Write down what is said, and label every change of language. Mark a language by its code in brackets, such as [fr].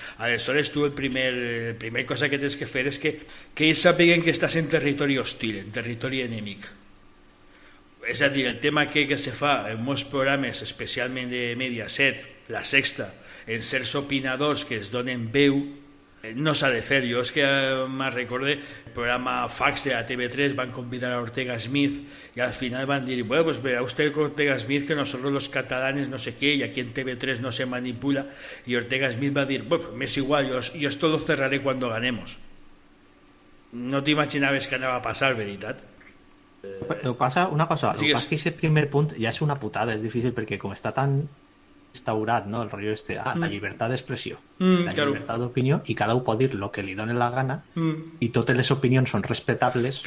[ca] Aleshores tu el primer cosa que tens que fer és que ells sàpiguen que estàs en territori hostil, en territori enemic. És a dir, el tema que se fa en molts programes, especialment de Mediaset, La Sexta, en certs opinadors que es donen veu, no s'ha de fer. Jo és que me recorde el programa Fax de la TV3, van convidar a Ortega Smith [es] y [ca] al final van dir, [es] bueno, pues verá usted con Ortega Smith que nosotros los catalanes no sé qué y aquí en TV3 no se manipula, y Ortega Smith va a dir, bueno, me es igual, yo esto lo cerraré cuando ganemos. [ca] No t'imaginaves que anava a passar, veritat? Passa una cosa, el que passa que aquest primer punt ja és una putada, és difícil perquè com està tan instaurat, ¿no? El rollo la llibertat d'expressió, la llibertat d'opinió, i cada un pot dir el que li doni la gana, i totes les opinions són respectables.